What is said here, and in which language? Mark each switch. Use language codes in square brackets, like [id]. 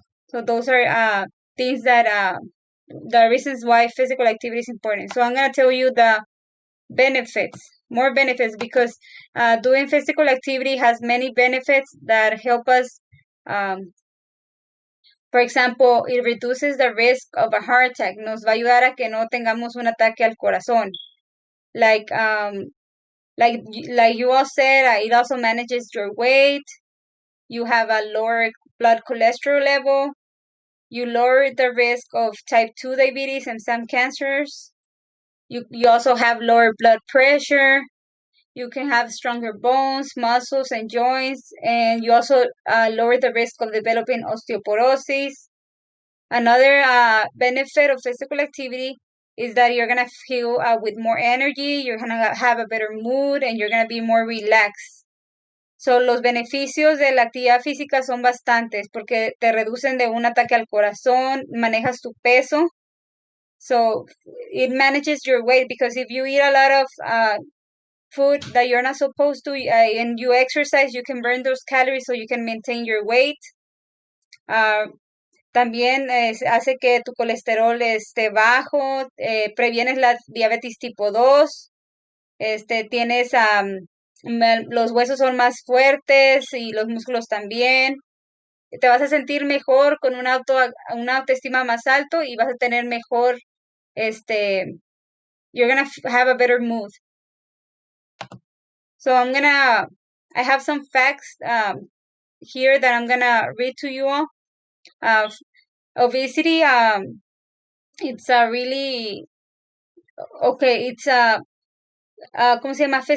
[en] So those are things that the reasons why physical activity is important. So I'm gonna tell you the benefits, more benefits, because doing physical activity has many benefits that help us. For example, it reduces the risk of a heart attack. [es] Nos va a ayudar a que no tengamos un ataque al corazón. [en] Like like you all said, it also manages your weight. You have a lower blood cholesterol level. You lower the risk of type 2 diabetes and some cancers. You also have lower blood pressure. You can have stronger bones, muscles, and joints. And you also lower the risk of developing osteoporosis. Another benefit of physical activity is that you're going to feel with more energy, you're going to have a better mood, and you're going to be more relaxed. [es] So, los beneficios de la actividad física son bastantes porque te reducen de un ataque al corazón, manejas tu peso. [en] So, it manages your weight because if you eat a lot of food that you're not supposed to and you exercise, you can burn those calories so you can maintain your weight. [es] También hace que tu colesterol esté bajo, previenes la diabetes tipo 2, tienes, los huesos son más fuertes y los músculos también. Te vas a sentir mejor con una autoestima más alto y vas a tener mejor, [en] you're gonna have a better mood. So I have some facts here that I'm gonna read to you all. Obesity, it's a really, okay, it's [es] ¿cómo se llama?